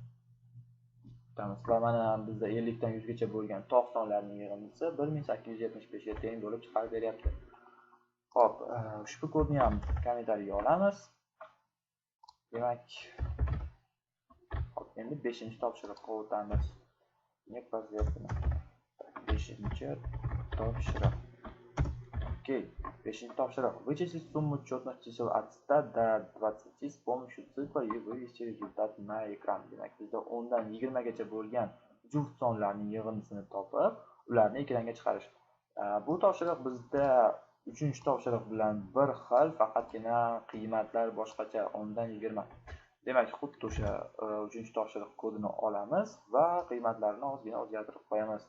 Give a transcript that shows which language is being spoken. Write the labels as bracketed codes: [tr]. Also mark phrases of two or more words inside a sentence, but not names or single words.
[uz] Va mana bizda 50 dan 100 gacha bo'lgan to'q sonlarning yig'indisi 1875 ga teng bo'lib chiqarib beryapti. Xo'p, ushbu kodni ham kommentariyaga olamiz. Demak, endi 5-topshiriqqa o'tamiz. 5-topshiriq. Окей, 5-топшiriq. [ru] Вычислить сумму четных чисел от 100 до 20 с помощью цикла и вывести результат на экран. [uz] Demak, bizda 10 dan 20 gacha bo'lgan juft sonlarning yig'indisini topib, ularni ekranga chiqarish. Bu topshiriq bizda 3-topshiriq bilan bir xil, faqatgina qiymatlar boshqacha 10 dan 20. Demak, xuddi o'sha 3-topshiriq kodini olamiz va qiymatlarni ozgina o'zgartirib qo'yamiz.